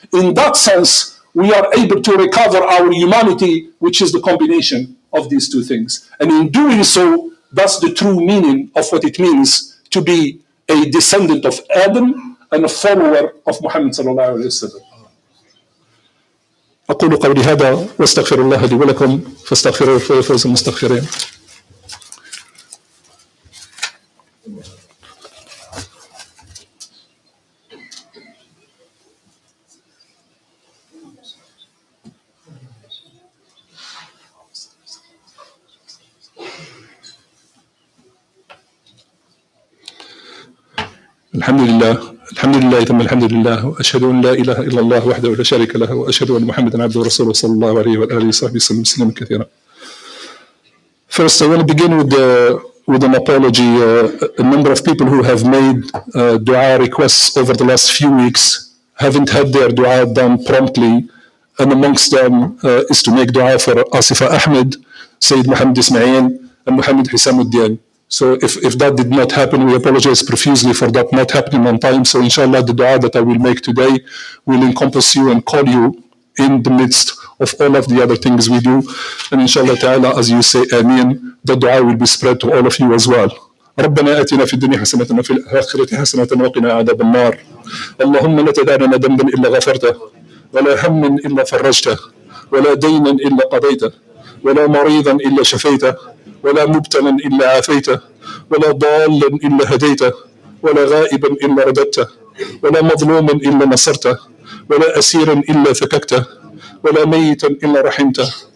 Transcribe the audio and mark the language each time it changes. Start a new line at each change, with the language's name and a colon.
English: In that sense, we are able to recover our humanity, which is the combination of these two things. And in doing so, that's the true meaning of what it means to be a descendant of Adam and a follower of Muhammad sallallahu alayhi wa sallam.
Arabic: أقول قولي هذا واستغفر الله لي ولكم فاستغفروه فيفوز المستغفرين. الحمد لله ثم الحمد لله واشهد ان لا اله الا الله وحده لا شريك له واشهد ان محمدا عبده ورسوله صلى الله عليه واله وصحبه وسلم تسليما كثيرا.
English: First, I want to begin with an apology. A number of people who have made dua requests over the last few weeks haven't had their dua done promptly, and amongst them is to make dua for Asifa Ahmed, Sayyid Mohamed Ismail, and Mohamed Hisamuddin. So if that did not happen, we apologize profusely for that not happening on time. So inshallah, the dua that I will make today will encompass you and call you in the midst of all of the other things we do. And inshallah ta'ala, as you say Ameen, the dua will be spread to all of you as well.
Arabic: ربنا آتنا في الدنيا حسنة وفي الآخرة حسنة وقنا عذاب النار. اللهم لا تدع لنا ذنبا إلا غفرته ولا هما إلا فرجته ولا دينا إلا قضيته ولا مريضا إلا شفيته ولا مبتلا إلا عافيته ولا ضالا إلا هديته ولا غائبا إلا رددته ولا مظلوما إلا نصرته ولا أسيرا إلا فككته ولا ميتا إلا رحمته.